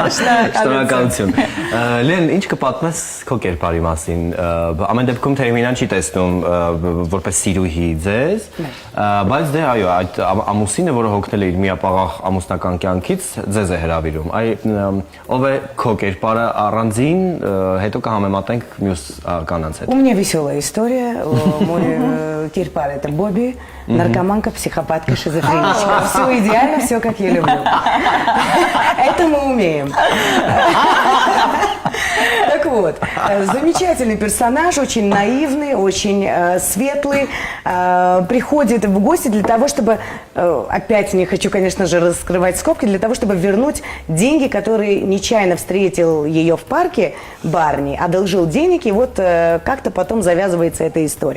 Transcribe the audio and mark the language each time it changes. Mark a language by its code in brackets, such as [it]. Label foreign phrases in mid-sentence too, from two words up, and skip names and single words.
[hy] Շնորհակալություն։ Լեն, ինչ կպատմես քո կերպարի մասին։ Ամեն դեպքում Թերմինան չի տեսնում որպես սիրուհի ձեզ, բայց դե այո, այդ ամուսինը, որը հոգնել է իր միապաղաղ ամուսնական կյանքից, ձեզ է հրավիրում։ Ով է քո կերպարը առանձին, հետո կհամեմատենք մյուս կանանց հետ։ [ru] У меня веселая история. Мой кирпар это Бобби, наркоманка, психопатка, шизофреничка. Все идеально, все как я люблю. Это мы умеем. Так вот, замечательный персонаж, очень наивный, очень светлый, приходит в гости для того, чтобы, опять не хочу, конечно же, раскрывать скобки, для того, чтобы вернуть деньги, которые нечаянно встретил ее в парке Барни, одолжил денег, и вот как-то потом завязывается эта история.